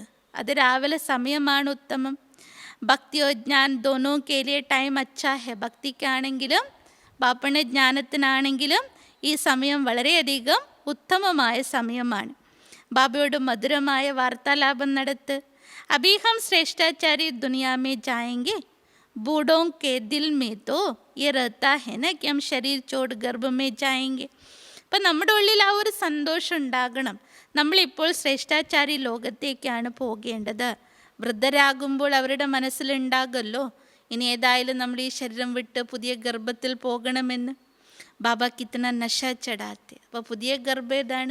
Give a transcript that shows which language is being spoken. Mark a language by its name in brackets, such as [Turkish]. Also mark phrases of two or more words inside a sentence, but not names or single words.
[Malayalam] അത് രാവിലെ സമയമാണ് ഉത്തമം. [Hindi] भक्तियों ज्ञान दोनों के लिए टाइम अच्छा है. [Malayalam] ഭക്തിക്കാണെങ്കിലും ബാപ്പണ ജ്ഞാനത്തിനാണെങ്കിലും ഈ സമയം വളരെയധികം ഉത്തമമായ സമയമാണ്. ബാബയോട് മധുരമായ വാർത്താലാപം നടത്ത്. [Hindi] अभी हम श्रेष्ठाचारी दुनिया में जाएंगे, बूढ़ों के दिल में तो ये रहता है ना कि हम शरीर छोड़ गर्भ में जाएंगे. [Malayalam] അപ്പം നമ്മുടെ ഉള്ളിൽ ആ ഒരു സന്തോഷം ഉണ്ടാകണം. നമ്മളിപ്പോൾ ശ്രേഷ്ഠാചാരി ലോകത്തേക്കാണ് പോകേണ്ടത്. വൃദ്ധരാകുമ്പോൾ അവരുടെ മനസ്സിലുണ്ടാകുമല്ലോ, ഇനി ഏതായാലും നമ്മൾ ഈ ശരീരം വിട്ട് പുതിയ ഗർഭത്തിൽ പോകണമെന്ന്. [Hindi] बाबा कितना नशा चढ़ाते. [Malayalam] അപ്പോൾ പുതിയ ഗർഭം ഏതാണ്?